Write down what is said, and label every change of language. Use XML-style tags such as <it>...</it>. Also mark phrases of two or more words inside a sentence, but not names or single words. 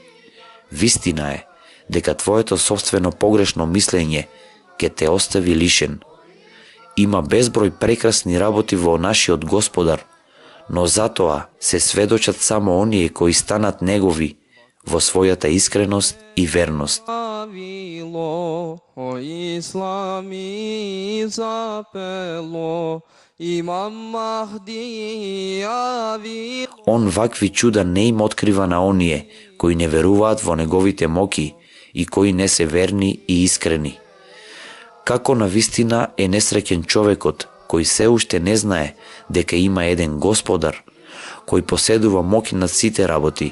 <mk>Вистина е дека твоето собствено погрешно мислење ќе те остави лишен. Има безброј прекрасни работи во нашиот Господар, но затоа се сведочат само оние кои станат негови во својата искреност и верност.</mk> <rom>Avilo, o Islami zapelo, Imam Mahdi avilo.</rom> <mk>Он вакви чуда не им открива на оние кои не веруваат во неговите моки и кои не се верни и искрени. Како на вистина е несреќен човекот кој се уште не знае дека има еден Господар, кој поседува моки над сите работи.</mk>